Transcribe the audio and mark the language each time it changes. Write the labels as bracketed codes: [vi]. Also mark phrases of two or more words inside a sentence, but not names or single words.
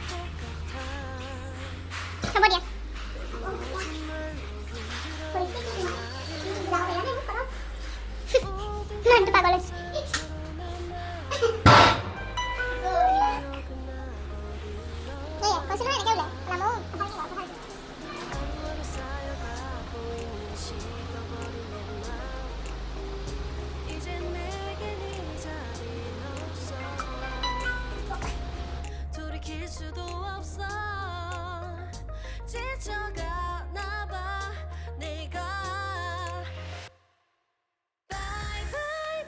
[as] হ'ব দিয়া মানুহটো পাগল আছে কৈছোঁ নহয় এনেকৈ ওলাই [ko] 돌이킬 수도 없어 지쳐가나 봐 내가 [en] Bye bye